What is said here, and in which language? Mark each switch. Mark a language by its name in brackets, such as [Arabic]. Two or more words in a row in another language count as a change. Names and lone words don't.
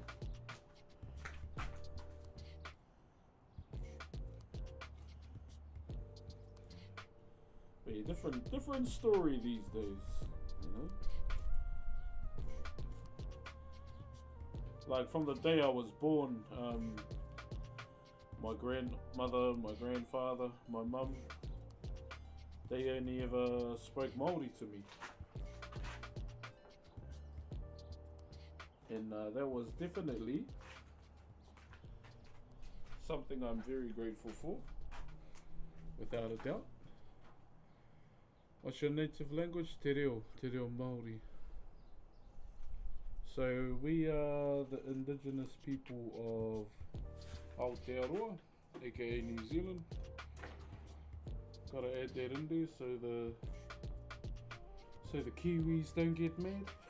[English] But yeah, different story these days, Like from the day I was born, my grandmother, my grandfather, my mum, they only ever spoke Maori to me. And that was definitely something I'm very grateful for, without a doubt. What's your native language? [Māori] Te reo Māori. [English] So we are the indigenous people of Aotearoa, aka New Zealand. Gotta add that in there so the Kiwis don't get mad.